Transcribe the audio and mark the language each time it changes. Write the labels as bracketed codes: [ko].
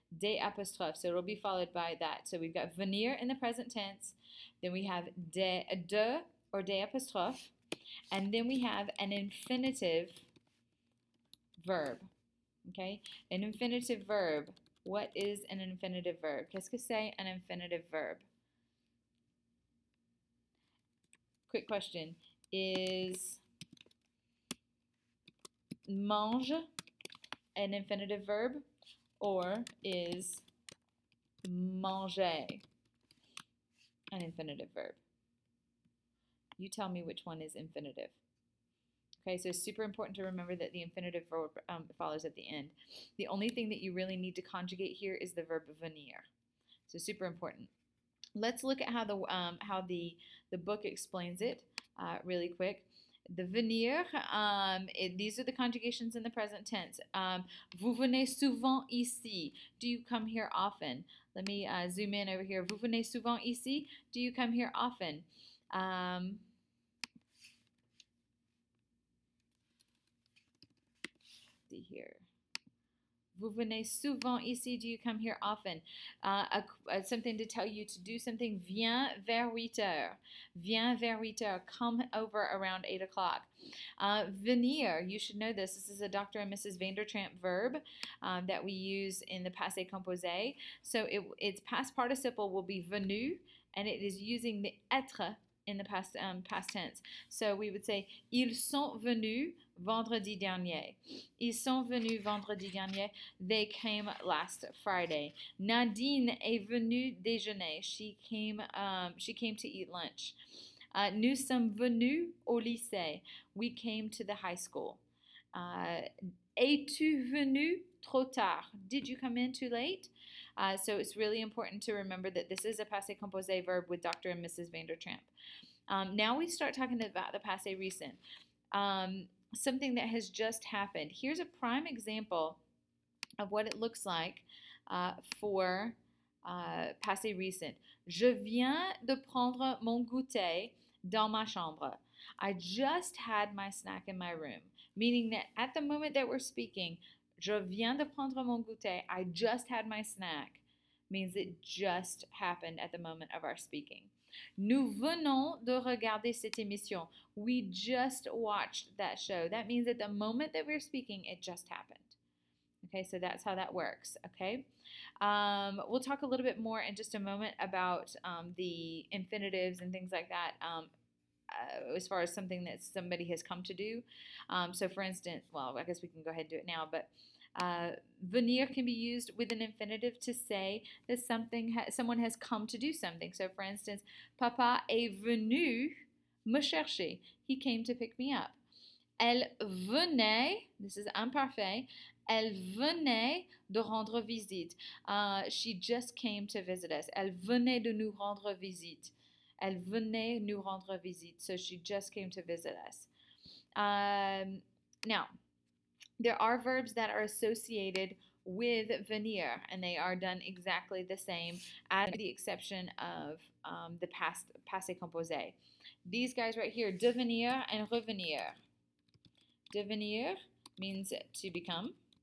[en] Des apostrophes, so it will be followed by that. So we've got venir in the present tense, then we have de or des apostrophes, and then we have an infinitive verb. Okay, an infinitive verb. What is an infinitive verb? [fr] Qu'est-ce que c'est un [en] infinitive verb? Quick question. Is mange an infinitive verb, or is manger an infinitive verb? You tell me which one is infinitive. Okay, so it's super important to remember that the infinitive verb follows at the end. The only thing that you really need to conjugate here is the verb venir. So super important. Let's look at how the book explains it really quick. The venir, these are the conjugations in the present tense. [fr] Vous venez souvent ici. [en] Do you come here often? Let me zoom in over here. [fr] Vous venez souvent ici. [en] Do you come here often? See here. [fr] Vous venez souvent ici. [en] Do you come here often? Something to tell you to do something. [fr] Viens vers 8 heures. Viens vers 8 heures. [en] Come over around 8 o'clock. Venir. You should know this. This is a Dr. and Mrs. Vandertramp verb that we use in the passé composé. So its past participle will be venu, and it is using the être in the past tense. So we would say, [fr] ils sont venus vendredi dernier. Ils sont venus vendredi dernier. [en] They came last Friday. [fr] Nadine est venue déjeuner. [en] She came to eat lunch. [fr] Nous sommes venus au lycée. [en] We came to the high school. [fr] Es-tu venu trop tard? [en] Did you come in too late? So it's really important to remember that this is a passé composé verb with Dr. and Mrs. Vandertramp. Now we start talking about the passé recent, something that has just happened. Here's a prime example of what it looks like for passé recent. [fr] Je viens de prendre mon goûter dans ma chambre. [en] I just had my snack in my room, meaning that at the moment that we're speaking, [fr] je viens de prendre mon goûter, [en] I just had my snack, means it just happened at the moment of our speaking. [fr] Nous venons de regarder cette émission. [en] We just watched that show. That means at the moment that we're speaking, it just happened. Okay, so that's how that works, okay? We'll talk a little bit more in just a moment about the infinitives and things like that as far as something that somebody has come to do. So for instance, well, I guess we can go ahead and do it now, but venir can be used with an infinitive to say that someone has come to do something. So for instance, [fr] Papa est venu me chercher. [en] He came to pick me up. [fr] Elle venait, [en] this is imparfait, [fr] elle venait de rendre visite. [en] She just came to visit us. [fr] Elle venait de nous rendre visite. Elle venait nous rendre visite. [en] So she just came to visit us. Now, there are verbs that are associated with venir, and they are done exactly the same, with the exception of the passé composé. These guys right here, devenir and revenir. Devenir means to become.